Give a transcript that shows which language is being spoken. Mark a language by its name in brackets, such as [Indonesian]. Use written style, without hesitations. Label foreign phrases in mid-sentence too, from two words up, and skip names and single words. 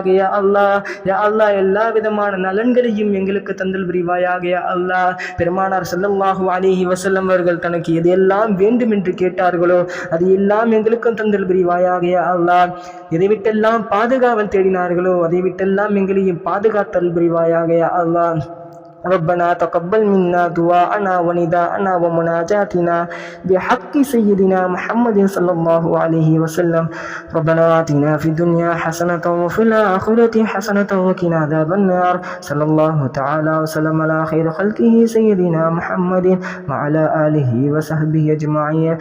[Arabic] يا الله [Tamil] எல்லா விதமான நலன்களையும் எங்களுக்கு தந்தல் புரிவாயாக. [Arabic] يا الله [Tamil] பெருமானார் [Arabic] صلى الله عليه وسلم [Tamil] அவர்கள் தனக்கு எதையெல்லாம் வேண்டும் என்று கேட்டார்களோ அது எல்லாம் எங்களுக்கும் தந்தல் புரிவாயாக. [Arabic] يا الله [Tamil] எதை விட்டெல்லாம் பாதுகாவல் தேடினார்களோ அதை விட்டெல்லாம் எங்களையும் பாதுகாத்தல் புரிவாயாக. [Arabic] يا الله ربنا تقبل منا دعاءنا ونداءنا ومناجاتنا بحق سيدنا محمد صلى الله عليه وسلم. ربنا آتنا في الدنيا حسنة وفي الآخرة حسنة وقنا عذاب النار. صلى الله تعالى وسلم على خير خلقه سيدنا محمد وعلى آله وصحبه أجمعين.